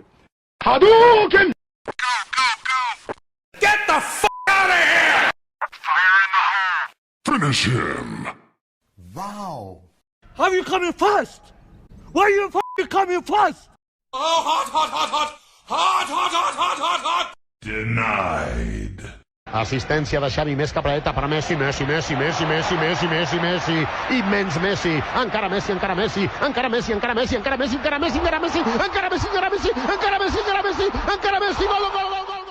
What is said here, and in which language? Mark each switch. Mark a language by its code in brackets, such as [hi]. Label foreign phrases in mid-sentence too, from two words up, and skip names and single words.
[en] Hadouken! Go. Get the fuck out of here! Fire in the hole! Finish him. Wow. How are you coming fast? Why are you f***ing coming fast? Oh, hot. Denied. [ca] Assistència de Xavi, més capradeta per Messi. Immens Messi. Encara Messi. Gol.